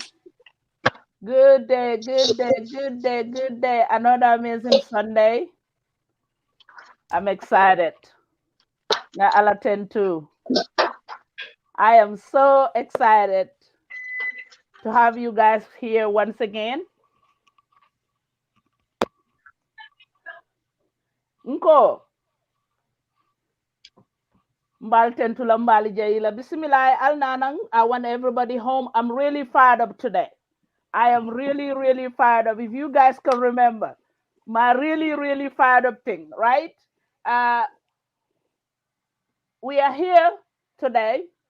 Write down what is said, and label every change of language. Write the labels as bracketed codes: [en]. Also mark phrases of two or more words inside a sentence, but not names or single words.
[en] Good day, good day, good day, good day. Another amazing Sunday. I'm excited. Now, I'll attend to. I am so excited to have you guys here once again. Nko, mbal tentula mbali jaila. Bismillah, al nanang. I want everybody home. I'm really fired up today. I am really, really fired up. If you guys can remember my really, really fired up thing, right? Uh, we are here today.